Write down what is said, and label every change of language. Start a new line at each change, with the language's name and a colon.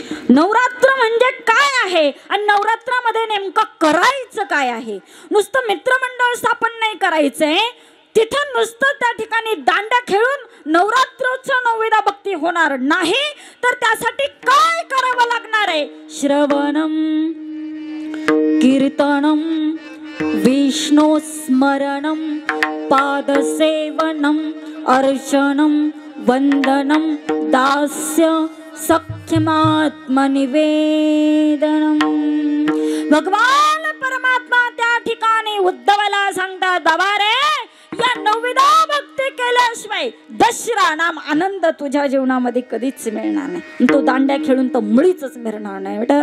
Marathi: नवरात्र म्हणजे काय आहे आणि नवरात्रामध्ये नेमकं करायचं काय आहे? नुसतं मित्रमंडळ स्थापन नाही करायचंय, तिथं नुसतं त्या ठिकाणी दांड्या खेळून नवरात्रोत्सव नवविधा भक्ती होणार नाही, तर त्यासाठी काय करावं लागणार आहे?
Sanskrit: श्रवणम कीर्तनम विष्णू स्मरणम पादसेवनम अर्चनम वंदनम दास्य सख्यमात्मनिवेदनम.
Marathi: भगवान परमात्मा त्या ठिकाणी उद्धवाला सांगतात, बाबा रे या नवविधा भक्ती केल्याशिवाय दसरा नाम आनंद तुझ्या जीवनामध्ये कधीच मिळणार नाही. तो दांड्या खेळून तर मुळीच मिळणार नाही.